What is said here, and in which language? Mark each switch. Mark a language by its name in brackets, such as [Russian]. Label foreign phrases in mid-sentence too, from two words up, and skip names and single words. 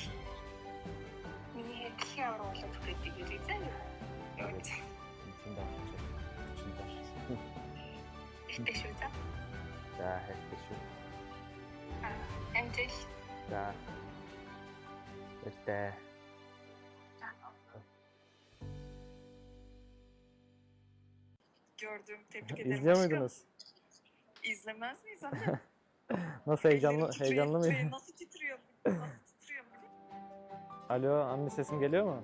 [Mongolian] Миний дэлхийн аврал болоод хүрээдэг үү заа юу? Ихтэй шүү заа. За хайртай шүү. Амжилт. За. Баяртай. [Turkish] Gördüm. Tebrik ederim. İzliyor aşkım. muydunuz? İzlemez miyiz anne? Nasıl heyecanlı Ellerim titriyor, heyecanlı titriyor. mıydı? Nasıl titriyor? Nasıl titriyor? Alo anne sesim geliyor mu?